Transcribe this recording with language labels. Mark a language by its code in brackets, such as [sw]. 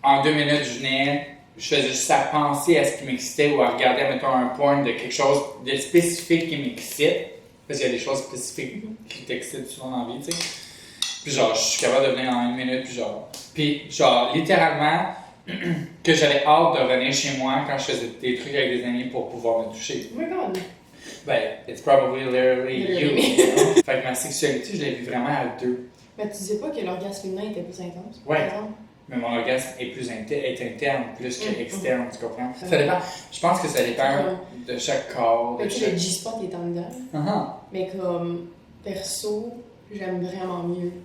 [fr] En 2 minutes, je venais. Je faisais juste à penser à ce qui m'excitait ou à regarder, mettons, un point de quelque chose de spécifique qui m'excite. Parce qu'il y a des choses spécifiques qui t'excitent souvent dans la vie, tu sais. Puis genre, je suis capable de venir en 1 minute, puis genre, littéralement, que j'avais hâte de revenir chez moi quand je faisais des trucs avec des amis pour pouvoir me toucher. [en] Oh my god. Ben, it's probably literally you. Literally. [fr] Fait que ma sexualité, je l'ai vue vraiment à 2. Mais tu disais pas que l'orgasme féminin était plus intense? Ouais. par exemple? Mais mon orgasme est plus est interne plus qu'externe, tu comprends? Ouais. Ça dépend. Je pense que ça dépend de chaque corps. Fait De que chaque... le G-spot est en dedans. Uh-huh. Mais comme perso, j'aime vraiment mieux.